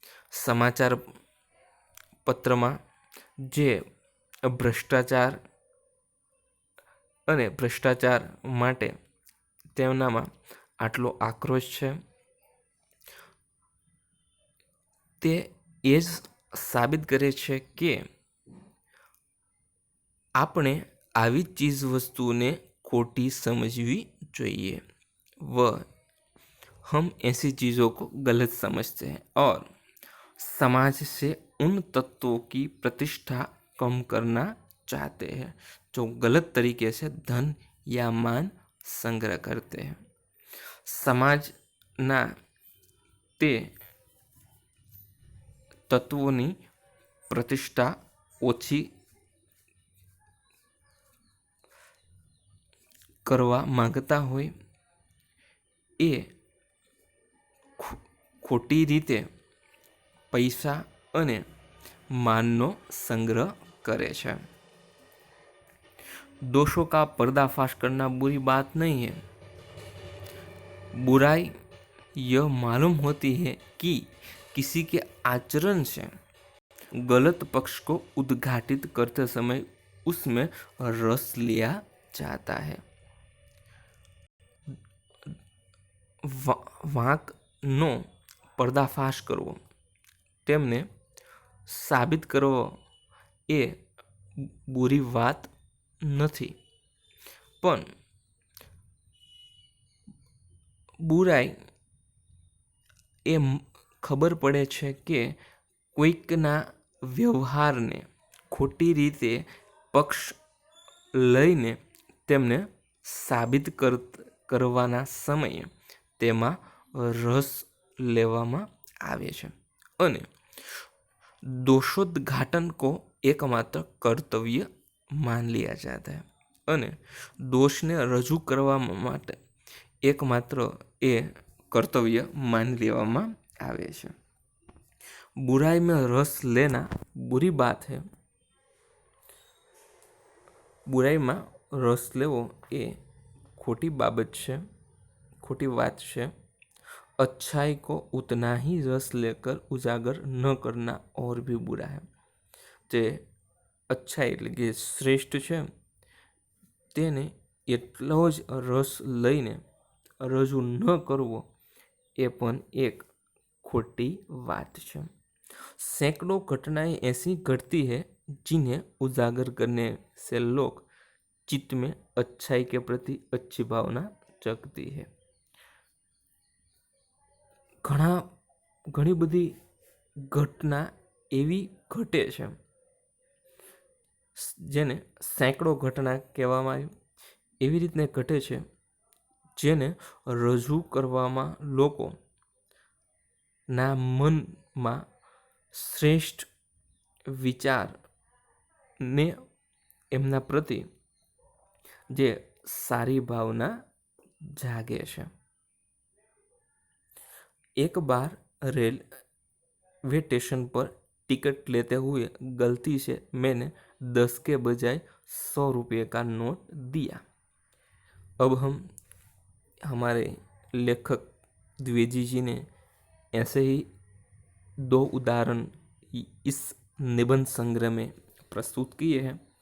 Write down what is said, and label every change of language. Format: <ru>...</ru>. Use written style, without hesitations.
<gu>સમાચાર પત્રમાં જે ભ્રષ્ટાચાર માટે તેમનામાં આટલો આક્રોશ છે, તે એ જ સાબિત કરે છે કે આપણે આવી ચીજ</gu> <hi>वस्तुओं खोटी समझवी चाहिए। हम ऐसी चीज़ों को गलत समझते हैं और समाज से उन तत्वों की प्रतिष्ठा कम करना चाहते हैं जो गलत तरीके से धन या मान संग्रह करते हैं।</hi> <gu>समाजना ते तत्वोनी प्रतिष्ठा ओછી કરવા માંગતા હોય એ ખોટી રીતે પૈસા અને માનનો સંગ્રહ કરે છે।</gu> <hi>दोषों का पर्दाफाश करना बुरी बात नहीं है। बुराई यह मालूम होती है कि किसी के आचरण से गलत पक्ष को उद्घाटित करते समय उसमें रस लिया जाता है।</hi> <gu>વાંકનો પર્દાફાશ કરવો, તેમને સાબિત કરવો એ બુરી વાત નથી, પણ બુરાઈ એ ખબર પડે છે કે કોઈકના વ્યવહારને ખોટી રીતે પક્ષ લઈને તેમને સાબિત કરવાના સમયે તેમાં રસ લેવામાં આવે છે અને</gu> <hi>दोषोद्घाटन को एकमात्र कर्तव्य मान लिया जाता है</hi> <gu>અને દોષને રજૂ કરવા માટે એકમાત્ર એ કર્તવ્ય માની લેવામાં આવે છે।</gu> <hi>बुराई में रस लेना बुरी बात है।</hi> <gu>बुराईમાં રસ લેવો એ ખોટી બાબત છે,</gu> <hi>खोटी बात है। अच्छाई को उतना ही रस लेकर उजागर न करना और भी बुरा है।</hi> <gu>जे अच्छाई એટલે કે શ્રેષ્ઠ છે તેને એટલો જ રસ લઈને રજૂ ન કરવો એ પણ એક ખોટી વાત છે।</gu> <hi>सैकड़ों घटनाएं ऐसी घटती है जिन्हें उजागर करने से लोग चित्त में अच्छाई के प्रति अच्छी भावना जगती है।</hi> <gu>ઘણી બધી ઘટના એવી ઘટે છે જેને સેંકડો ઘટના કહેવામાં આવ્યું, એવી રીતને ઘટે છે જેને રજૂ કરવામાં લોકોના મનમાં શ્રેષ્ઠ વિચારને એમના પ્રતિ જે સારી ભાવના જાગે છે।</gu> <hi>एक बार रेलवे स्टेशन पर टिकट लेते हुए गलती से मैंने 10 के बजाय 100 रुपये का नोट दिया। अब हमारे लेखक द्विवेदी जी ने ऐसे ही 2 उदाहरण इस निबंध संग्रह में प्रस्तुत किए हैं।</hi>